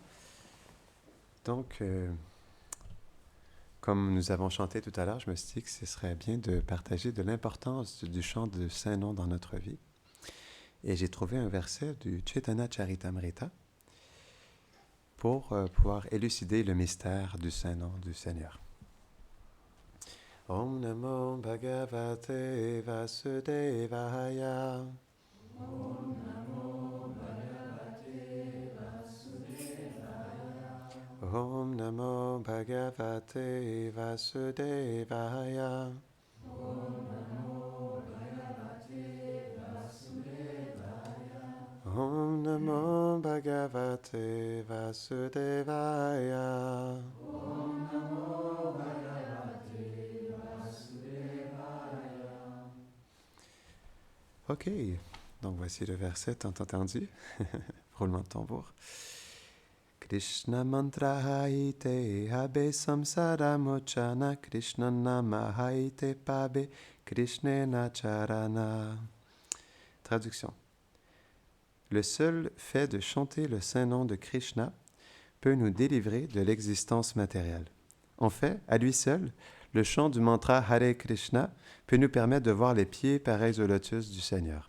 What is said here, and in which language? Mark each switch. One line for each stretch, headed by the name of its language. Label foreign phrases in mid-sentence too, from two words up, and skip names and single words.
French: Donc, comme nous avons chanté tout à l'heure, je me suis dit que ce serait bien de partager de l'importance du chant de Saint-Nom dans notre vie. Et j'ai trouvé un verset du Chaitanya Charitamrita pour pouvoir élucider le mystère du Saint-Nom du Seigneur.
Sanskrit: ॐ नमो भगवते वासुदेवाय. ॐ नमो भगवते वासुदेवाय. ॐ नमो भगवते वासुदेवाय. ॐ नमो भगवते वासुदेवाय. ॐ नमो भगवते वासुदेवाय. ॐ नमो भगवते वासुदेवाय.
French: Ok, donc voici le verset tant entendu. Roulement de tambour.
Bangla: কৃষ্ণ মন্ত্র হৈতে হবে সংসার মোচন কৃষ্ণ নাম হৈতে পাবে কৃষ্ণের চরণ.
French: Traduction. Le seul fait de chanter le saint nom de Krishna peut nous délivrer de l'existence matérielle. En fait, à lui seul, le chant du mantra Hare Krishna peut nous permettre de voir les pieds pareils au lotus du Seigneur.